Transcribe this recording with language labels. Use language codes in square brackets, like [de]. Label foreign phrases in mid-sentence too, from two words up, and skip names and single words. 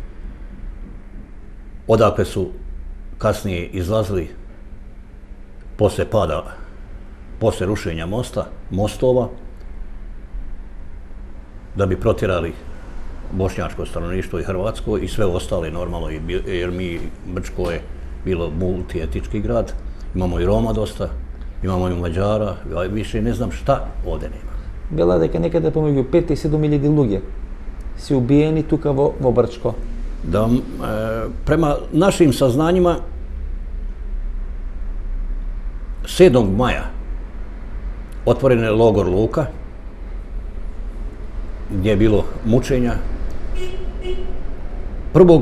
[bs] odakle su kasnije izlazili posle pada, posle rušenja mostova, da bi protjerali bošnjačko stanovništvo i hrvatsko i sve ostale normalno, jer Brčko je bilo multietički grad, imamo i Roma dosta, imamo i Mađara, više ne znam šta ovde nema. [mk] Вела дека некаде помеѓу 5 и 7 илјади луѓе се убиени тука во Брчко. [bs] Da, prema našim saznanjima 7. maja otvoren je logor Luka gdje je bilo mučenja. 1.